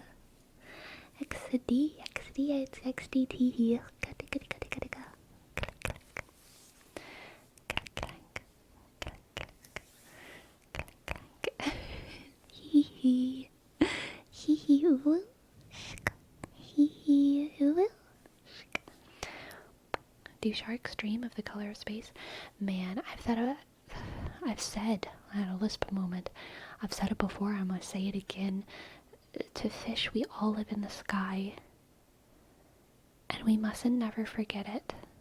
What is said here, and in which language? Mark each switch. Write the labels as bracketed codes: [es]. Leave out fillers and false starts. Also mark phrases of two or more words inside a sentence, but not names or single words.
[en] XD XD tee hee. Click click click click click. Click click. Click click. Click click. Click click. Hee hee. Hee hee ooh. Hee hee. Do sharks dream of the color of space? Man, I've said, I had a lisp moment. I've said it before, I'm gonna say it again. To fish, we all live in the sky. And we mustn't never forget it.